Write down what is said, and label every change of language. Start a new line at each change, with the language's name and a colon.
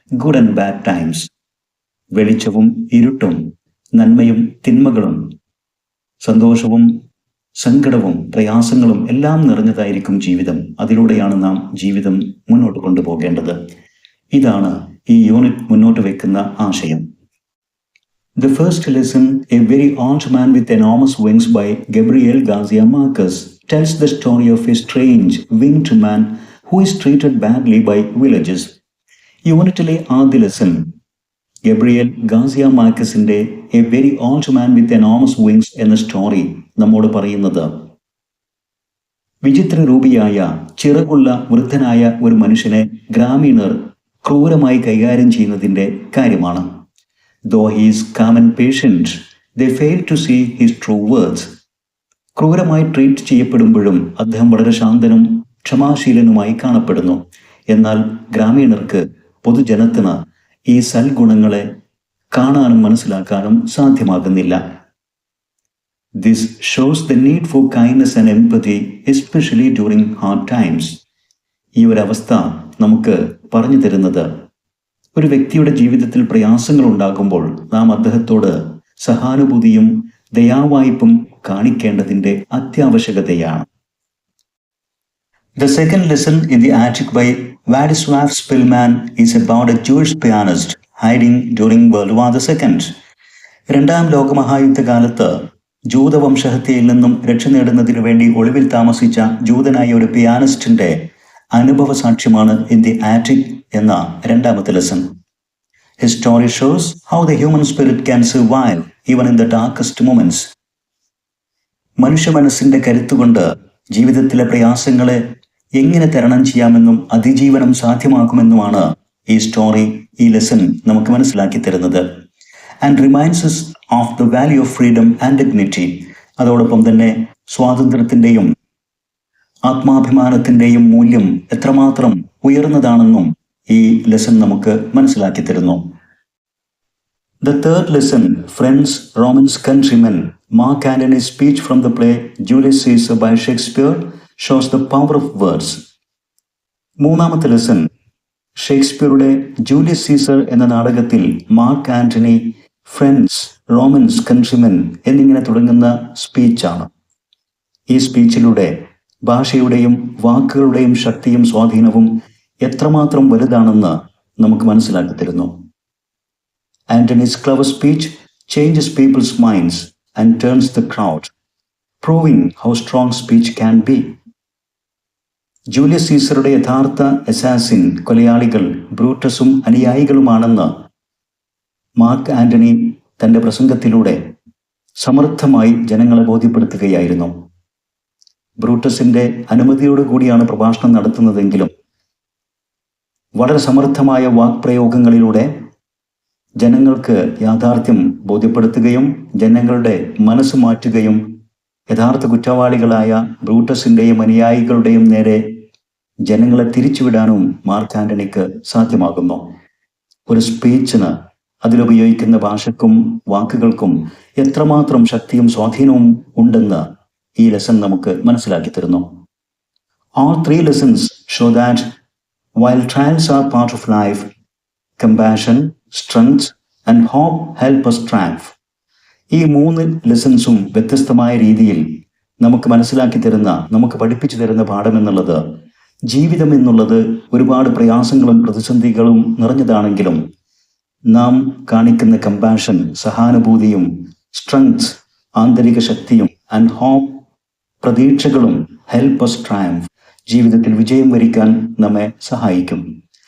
English: Good and bad times.
Malayalam: വെളിച്ചവും ഇരുട്ടും, നന്മയും തിന്മകളും, സന്തോഷവും സങ്കടവും പ്രയാസങ്ങളും എല്ലാം നിറഞ്ഞതായിരിക്കും ജീവിതം. അതിലൂടെയാണ് നാം ജീവിതം മുന്നോട്ട് കൊണ്ടുപോകേണ്ടത്. ഇതാണ് ഈ യൂണിറ്റ് മുന്നോട്ട് വെക്കുന്ന ആശയം.
English: The first lesson, A Very Old Man with Enormous Wings by Gabriel Garcia Marquez, tells the story of a strange winged man who is treated badly by villagers.
Malayalam: യൂണിറ്റിലെ ആദ്യ lesson Gabriel Garcia മാർക്കസിന്റെ A very old man with enormous wings എന്ന story നമ്മോട് പറയുന്നത് വിചിത്ര രൂപിയായ ചിറകുള്ള വൃദ്ധനായ ഒരു മനുഷ്യനെ ഗ്രാമീണർ ക്രൂരമായി കൈകാര്യം ചെയ്യുന്നതിൻ്റെ കാര്യമാണ്.
English: Though he is calm and patient, they fail to see his true worth.
Malayalam: ക്രൂരമായി ട്രീറ്റ് ചെയ്യപ്പെടുമ്പോഴും അദ്ദേഹം വളരെ ശാന്തനും ക്ഷമാശീലനുമായി കാണപ്പെടുന്നു. എന്നാൽ ഗ്രാമീണർക്ക്, പൊതുജനത്തിന് ഈ സൽഗുണങ്ങളെ കാണാനും മനസ്സിലാക്കാനും സാധ്യമാകുന്നില്ല.
English: This shows the need for kindness and empathy, especially during hard times.
Malayalam: ഈ ഒരവസ്ഥ നമുക്ക് പറഞ്ഞു തരുന്നത് ഒരു വ്യക്തിയുടെ ജീവിതത്തിൽ പ്രയാസങ്ങൾ ഉണ്ടാകുമ്പോൾ നാം അദ്ദേഹത്തോട് സഹാനുഭൂതിയും ദയാവായ്പും കാണിക്കേണ്ടതിൻ്റെ അത്യാവശ്യകതയാണ്.
English: The second lesson in the attic by Władysław Szpilman is about a Jewish pianist hiding during World War II.
Malayalam: രണ്ടാം ലോകമഹായുദ്ധകാലത്ത് ജൂതവംശഹത്യയിൽ നിന്നും രക്ഷ നേടുന്നതിനു വേണ്ടി ഒളിവിൽ താമസിച്ച ജൂതനായ ഒരു പിയാനിസ്റ്റിന്റെ അനുഭവ സാക്ഷ്യമാണ് ഇൻ ദി ആറ്റിക് എന്ന രണ്ടാമത്തെ lesson.
English: His story shows how the human spirit can survive even in the darkest moments.
Malayalam: മനുഷ്യ മനസ്സിന്റെ കരുത്തുകൊണ്ട് ജീവിതത്തിലെ പ്രയാസങ്ങളെ എങ്ങനെ തരണം ചെയ്യാമെന്നും അതിജീവനം സാധ്യമാക്കുമെന്നുമാണ് ഈ സ്റ്റോറി, ഈ ലെസൺ നമുക്ക് മനസ്സിലാക്കി തരുന്നത്.
English: And reminds us of the value of freedom and dignity.
Malayalam: അതോടൊപ്പം തന്നെ സ്വാതന്ത്ര്യത്തിൻ്റെയും ആത്മാഭിമാനത്തിൻ്റെയും മൂല്യം എത്രമാത്രം ഉയർന്നതാണെന്നും ഈ ലെസൺ നമുക്ക് മനസ്സിലാക്കി തരുന്നു.
English: The third lesson, Friends, Romans, Countrymen, Mark Antony's speech from the play Julius Caesar by Shakespeare shows the power of words.
Malayalam: മൂന്നാമത്തെ lesson ഷേക്സ്പിയറുടെ Julius Caesar എന്ന നാടകത്തിൽ mark Antony friends, romance, countrymen എന്നിങ്ങനെ തുടങ്ങുന്ന സ്പീച്ചാണ്. ഈ സ്പീച്ചിലൂടെ ഭാഷയുടെയും വാക്കുകളുടെയും ശക്തിയും സ്വാധീനവും എത്രമാത്രം വലുതാണെന്ന് നമുക്ക് മനസ്സിലാക്കി തരുന്നു.
English: Antony's clever speech changes people's minds and turns the crowd, proving how strong speech can be.
Malayalam: Julius സീസറുടെ യഥാർത്ഥ അസാസിൻ, കൊലയാളികൾ ബ്രൂട്ടസും അനുയായികളുമാണെന്ന് മാർക്ക് ആന്റണി തൻ്റെ പ്രസംഗത്തിലൂടെ സമർത്ഥമായി ജനങ്ങളെ ബോധ്യപ്പെടുത്തുകയായിരുന്നു. ബ്രൂട്ടസിന്റെ അനുമതിയോടുകൂടിയാണ് പ്രഭാഷണം നടത്തുന്നതെങ്കിലും വളരെ സമർത്ഥമായ വാക്പ്രയോഗങ്ങളിലൂടെ ജനങ്ങൾക്ക് യാഥാർത്ഥ്യം ബോധ്യപ്പെടുത്തുകയും ജനങ്ങളുടെ മനസ്സ് മാറ്റുകയും യഥാർത്ഥ കുറ്റവാളികളായ ബ്രൂട്ടസിന്റെയും അനുയായികളുടെയും നേരെ ജനങ്ങളെ തിരിച്ചുവിടാനും മാർക്ക് ആന്റണിക്ക് സാധ്യമാകുന്നു. ഒരു സ്പീച്ചിന് അതിലുപയോഗിക്കുന്ന ഭാഷയ്ക്കും വാക്കുകൾക്കും എത്രമാത്രം ശക്തിയും സ്വാധീനവും ഉണ്ടെന്ന് ഈ ലെസൺ നമുക്ക് മനസ്സിലാക്കി തരുന്നു.
English: All three lessons show that while trials are part of life, compassion, strength and hope help us triumph.
Malayalam: ഈ മൂന്ന് ലെസൺസും വ്യത്യസ്തമായ രീതിയിൽ നമുക്ക് മനസ്സിലാക്കി തരുന്ന, നമുക്ക് പഠിപ്പിച്ചു തരുന്ന പാഠം എന്നുള്ളത്, ജീവിതം എന്നുള്ളത് ഒരുപാട് പ്രയാസങ്ങളും പ്രതിസന്ധികളും നിറഞ്ഞതാണെങ്കിലും നാം കാണിക്കുന്ന കമ്പാഷൻ, സഹാനുഭൂതിയും, സ്ട്രെങ്ത്, ആന്തരിക ശക്തിയും, ആൻഡ് ഹോപ്പ്, പ്രതീക്ഷകളും
English: help us triumph,
Malayalam: ജീവിതത്തിൽ വിജയം വരിക്കാൻ നമ്മെ സഹായിക്കും.